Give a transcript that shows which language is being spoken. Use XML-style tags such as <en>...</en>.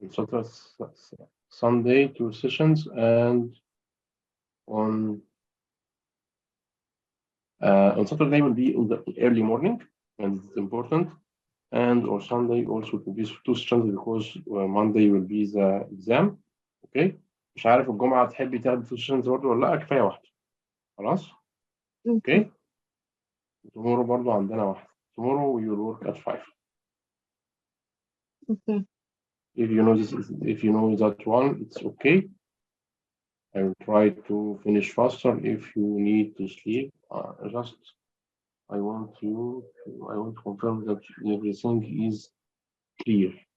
<en>On Saturday, Sunday, 2 sessions, and on Saturday will be in the early morning, and it's important. And on Sunday also to be 2 sessions because Monday will be the exam. Okay.</en> <ar>مش عارف الجمعة تحبي تاخدي 2 sessions برضه ولا لا؟ كفاية واحدة. خلاص؟</ar> <en>Okay. Okay. Tomorrow</en> <ar>برضه عندنا واحدة.</ar> <en>Tomorrow we will work at 5. Okay. If you know this, if you know that one, it's okay. I will try to finish faster. If you need to sleep, just I want to confirm that everything is clear.</en>